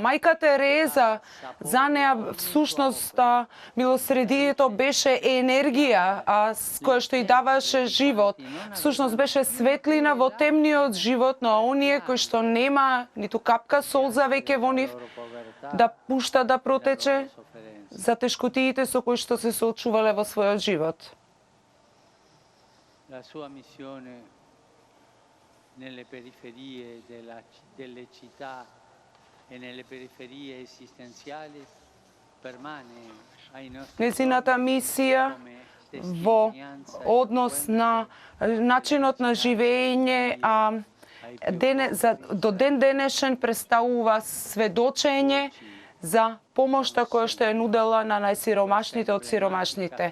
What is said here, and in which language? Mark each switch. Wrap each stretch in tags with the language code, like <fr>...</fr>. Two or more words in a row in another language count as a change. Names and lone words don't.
<mk>Мајка Тереза, за неа всушност милосредието беше енергија, која што и даваше живот. Всушност беше светлина во темниот живот на оние кои што нема ниту капка солза веќе во нив, да пушта да протече за тешкотиите со кои што се соочувале во својот живот.</mk> <it>La sua missione nelle periferie delle città e nelle periferie esistenziali permane ai nostri.</it> <mk>Незината мисија во однос на начинот на живење до ден денешен представува сведочење за помошта која што е нудела на најсиромашните од сиромашните.</mk>